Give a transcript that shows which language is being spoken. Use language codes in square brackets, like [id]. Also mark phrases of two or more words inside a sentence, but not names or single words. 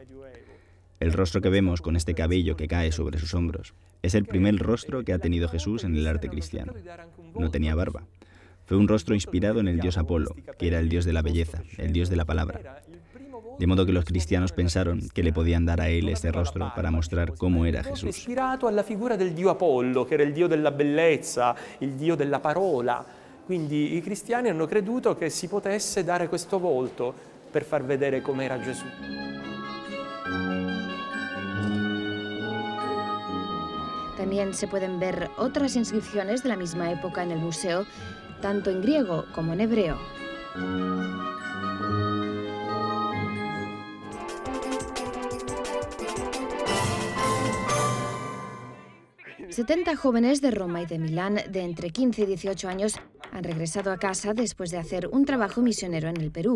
[es] El rostro que vemos con este cabello que cae sobre sus hombros es el primer rostro que ha tenido Jesús en el arte cristiano. No tenía barba. Fue un rostro inspirado en el dios Apolo, que era el dios de la belleza, el dios de la palabra. De modo que los cristianos pensaron que le podían dar a él este rostro para mostrar cómo era Jesús. [it] Ispirato alla figura del dio Apollo, che era il dio della bellezza, il dio della parola. Quindi i cristiani hanno creduto che si potesse dare questo volto per far vedere com'era Gesù. [es] También se pueden ver otras inscripciones de la misma época en el museo, tanto en griego como en hebreo. «70 jóvenes de Roma y de Milán de entre 15 y 18 años han regresado a casa después de hacer un trabajo misionero en el Perú.